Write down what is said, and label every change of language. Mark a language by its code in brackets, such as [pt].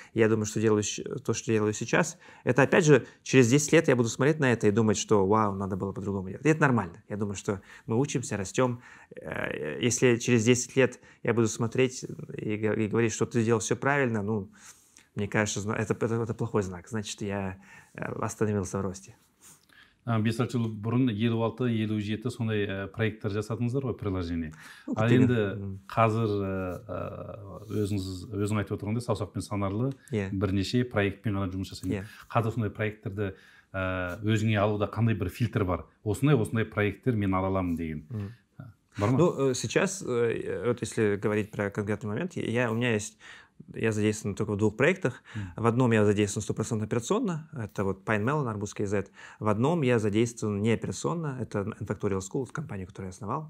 [ru] Я думаю, что то, что делаю сейчас, это опять же через 10 лет я буду смотреть на это и думать, что вау, надо было по-другому делать. И это нормально. Я думаю, что мы учимся, растем. Если через 10 лет я буду смотреть и говорить, что ты сделал все правильно, мне кажется, это плохой знак. Значит, я остановился в росте. [kk] 5 жыл бұрын 56-57 сондай проекттер жасадыңыздар ғой, приложение. Ал енді қазір өзің айтып отырғандай саусақпен санарлы бірнеше проектпен ғана жұмыс жасаймын. Қазір сондай проекттерді өзіңе алуда қандай бір фильтр бар? Осындай проекттер мен ала аламын деген. [ru] Сейчас, если говорить про конкретный момент, я задействован только в 2 проектах. В одном я задействован 100% операционно, это Pine Melon, Арбузский Z. В одном я задействован не операционно, это N-Factorial School, компания, которую я основал.